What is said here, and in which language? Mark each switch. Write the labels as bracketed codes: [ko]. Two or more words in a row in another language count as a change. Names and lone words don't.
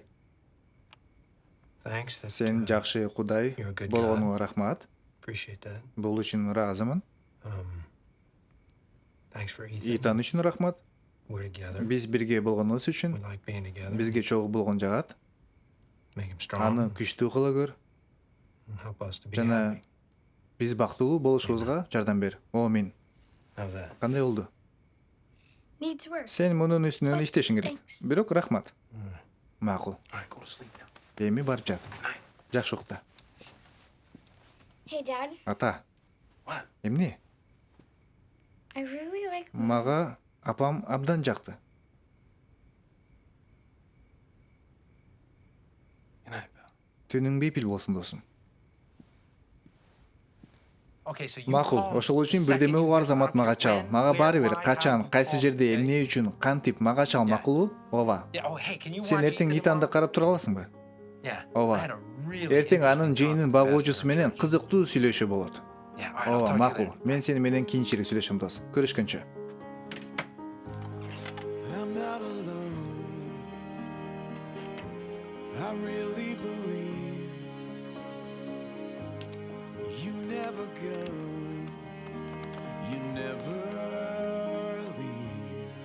[en] thanks. That, [ky] сен жакшы Кудай [en] you're a good [ky] болгонуңа рахмат. [en] appreciate that. [ky] Бул үчүн ыраазымын. [en] Thanks for Ethan. [ky] Итан үчүн рахмат. [en] We're together. [ky] Биз бирге болгонубуз [en] We [ky] үчүн [en] like being together. [ky] бизге чогуу болгон жагат. [en] Make him strong. [ky] Аны күчтүү кыла көр [en] and help us to be [ky] жана [en] happy. [ky] биз бактылуу болушубузга жардам бер. Амин. [en] How's that? [ky] Кандай болду? [en] Needs work. [ky] Сен мунун үстүнөн иштешиң керек. [en] Thanks. [ky] Бирок рахмат. Макул. [en] All right, go to sleep now. [ky] Эми барып жат. [en] Night. [ky] Жакшы укта. [en] Hey, Dad, [ky] Ата, [en] What? [ky] эмне? [en] I really like [ky] Мага апам абдан жакты. [en] Good night, pal. [ky] Түнүң бейпил болсун досум. [en] Okay, so you [ky] Макул, [en] called [ky] ошол үчүн [en] second [ky] бирдеме [en] you [ky] угар [en] get [ky] замат [en] out, [ky] мага [en] okay, [ky] чал. [en] when, [ky] Мага [en] where, [ky] баары бир [en] why, [ky] качан, [en] how, [ky] кайсы [en] who [ky] жерде, [en] called, [ky] эмне [en] okay? [ky] үчүн, кантип мага чал, [en] Yeah. [ky] макулбу? Ооба. [en] Yeah, oh, hey, can you [ky] Сен [en] watch [ky] эртең [en] Ethan [ky] Итанды [en] tomorrow? [ky] карап тура аласыңбы? [en] Yeah. [ky] Ооба. [en] I had a really [ky] Эртең анын [en] interesting [ky] жыйынын [en] talk with [ky] багуучусу [en] Pastor [ky] менен [en] Church. [ky] кызыктуу сүйлөшүү болот. [en] Yeah, all right, I'll [ky] Ооба, [en] talk to you [ky] макул. [en] later. [ky] Мен сени менен кийинчерээк сүйлөшөм дос. Көрүшкөнчө. [en] I'm not alone. I really believe you never go, you never leave.